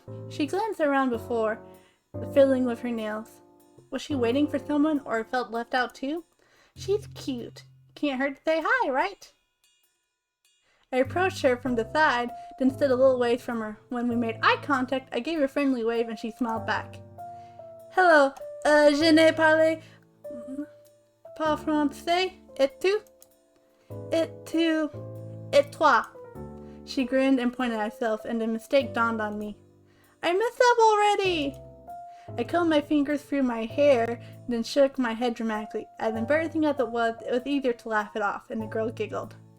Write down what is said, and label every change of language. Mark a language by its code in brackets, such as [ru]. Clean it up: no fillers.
[en] She glanced around before, fiddling with her nails. Was she waiting for someone or felt left out too? She's cute. Can't hurt to say hi, right? I approached her from the side, then stood a little ways from her. When we made eye contact, I gave her a friendly wave and she smiled back. [fr] Hello, je ne parle pas français. Et tu? Et toi? [en] She grinned and pointed at herself, and the mistake dawned on me. I messed up already! I combed my fingers through my hair, then shook my head dramatically. As embarrassing as it was easier to laugh it off, and the girl giggled.